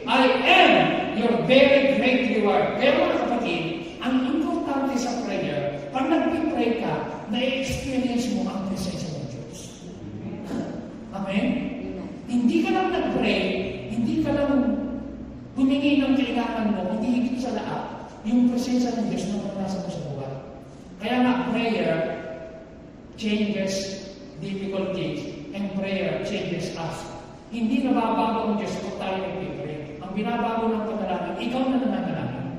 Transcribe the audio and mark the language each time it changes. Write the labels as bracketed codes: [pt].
[en] I am your very great reward. [tl] Pero mga kapatid, ang importante sa prayer, pag nag-pray ka, na-experience mo ang presensya ng Diyos. Amen? Hindi ka lang nag-pray, hindi ka lang humingi ng kailangan mo, hindi higit sa lahat, yung presensya ng Diyos na nasa mo sa buhay. Kaya nga, [en] prayer changes difficulties and prayer changes us. [tl] Hindi nababago ang Diyos kung tayo nag-pray. Ang binabago ng panalangin, ikaw na nananalangin.